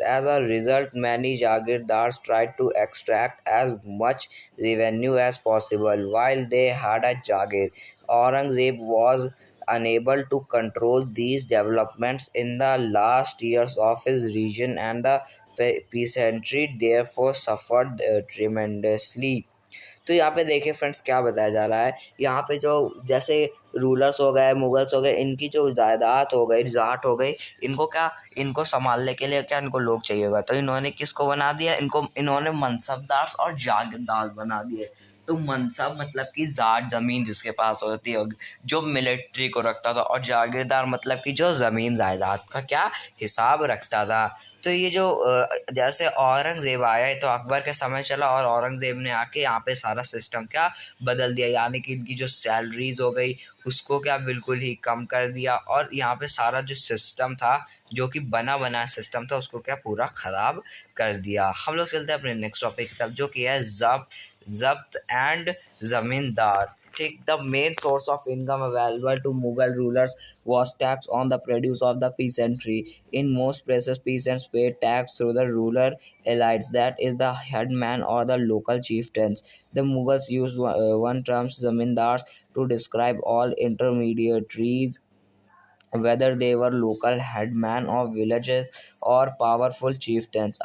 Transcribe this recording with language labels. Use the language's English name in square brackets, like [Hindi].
[English] As a result, many Jagirdars tried to extract as much revenue as possible while they had a Jagir. Aurangzeb was unable to control these developments in the last years of his reign, and the peasantry therefore suffered tremendously. [Hindi] तो यहाँ पे देखिए friends क्या बताया जा रहा है। यहाँ पे जो जैसे रूलर्स हो गए, मुगल्स हो गए, इनकी जो जायदाद हो गई, जाट हो गई, इनको संभालने के लिए क्या इनको लोग चाहिए होगा। तो इन्होंने किसको बना दिया, इन्होंने मनसबदार और जागीरदार बना दिए। तो मनसब मतलब कि जाट जमीन जिसके पास होती है, जो मिलिट्री को रखता था, और जागीरदार मतलब कि जो जमीन जायदाद का क्या हिसाब रखता था। तो ये जो जैसे औरंगज़ेब आया तो अकबर के समय चला, और औरंगज़ेब ने आके यहाँ पे सारा सिस्टम क्या बदल दिया, यानी कि इनकी जो सैलरीज हो गई उसको क्या बिल्कुल ही कम कर दिया, और यहाँ पे सारा जो सिस्टम था, जो कि बना बनाया सिस्टम था, उसको क्या पूरा ख़राब कर दिया। हम लोग चलते हैं अपने नेक्स्ट टॉपिक की तरफ, जो कि है जब्त एंड ज़मींदार। [English] ठीक, the main source of income available to Mughal rulers was tax on the produce of the peasantry. In most places, peasants paid tax through the ruler elites, that is, the headman or the local chieftains. The Mughals used one term zamindars to describe all intermediaries, whether they were local headmen of villages or powerful chieftains.